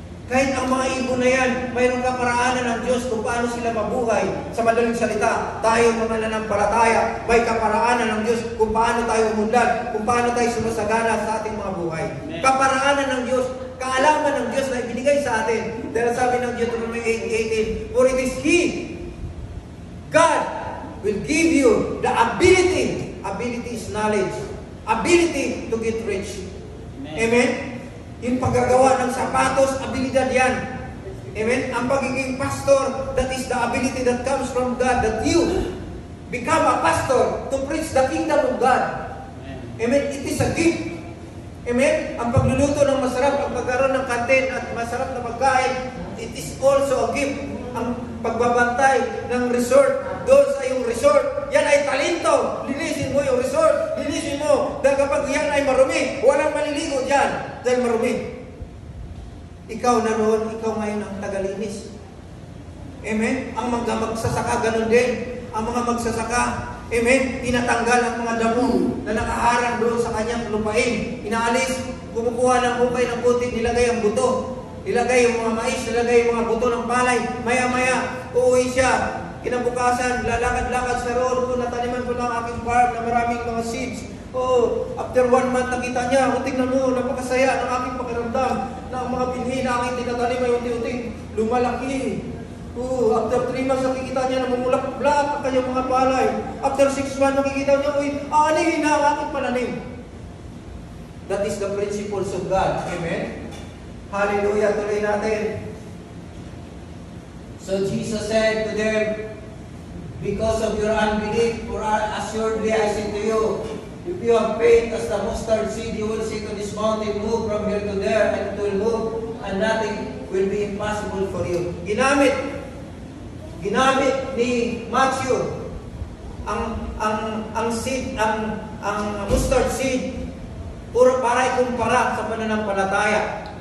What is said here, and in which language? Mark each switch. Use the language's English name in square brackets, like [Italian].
[Filipino] Kahit ang mga ibon na yan, mayroong kaparaanan ng Diyos kung paano sila mabuhay. Sa madaling salita, tayo mga nananampalataya, may kaparaanan ng Diyos kung paano tayo umunlad, kung paano tayo sumasagana sa ating mga buhay. Amen. Kaparaanan ng Diyos, kaalaman ng Diyos na ibinigay sa atin. Dahil sabi ng [English] Deuteronomy 8:18, for it is He, God, will give you the ability. Ability is knowledge. Ability to get rich. Amen? [Filipino] Yung paggagawa ng sapatos, abilidad yan. Amen? Ang pagiging pastor, [English] that is the ability that comes from God, that you become a pastor to preach the kingdom of God. Amen? It is a gift. [Filipino] Amen? Ang pagluluto ng masarap, ang pagkaroon ng kantin at masarap na pagkain, [English] it is also a gift. [Filipino] Ang pagbabantay ng resort, doon sa iyong resort, yan ay talento. Linisin mo yung resort, linisin mo. Dahil kapag yan ay marumi, walang maliligo dyan dahil marumi. Ikaw naroon, ikaw ngayon ang tagalinis. Amen? Ang mga magsasaka, ganun din. Ang mga magsasaka, amen, tinatanggal ang mga damo na nakaharang doon sa kanyang lupain. Inaalis, kumukuha ng hukay ng putik, nilagay ang buto. Ilagay yung mga mais, ilagay yung mga buto ng palay. Maya-maya, uuwi siya. Kinabukasan, lalakad-lakad sa road. Nataniman ko ng aking farm na maraming mga seeds. [English] After 1 month, [Filipino] nakita niya, tingnan mo, napakasaya ng aking pakiramdam na ang mga binhi na aking tinatanim ay unti-unti lumalaki. [English] After 3 months, [Filipino] nakikita niya na mamulak-blak ang kanyang mga palay. [English] After 6 months, [Filipino] nakikita niya, aanihin na ang aking pananim. [English] That is the principles of God. Amen? Hallelujah. [Filipino] Tuloy natin. [English] So Jesus said to them, because of your unbelief, for assuredly I say to you, if you have faith as the mustard seed, you will say to this mountain, move from here to there, and it will move, and nothing will be impossible for you. [Filipino] Ginamit ni Matthew ang seed, ang mustard seed, puro para ikumpara sa pananampalataya.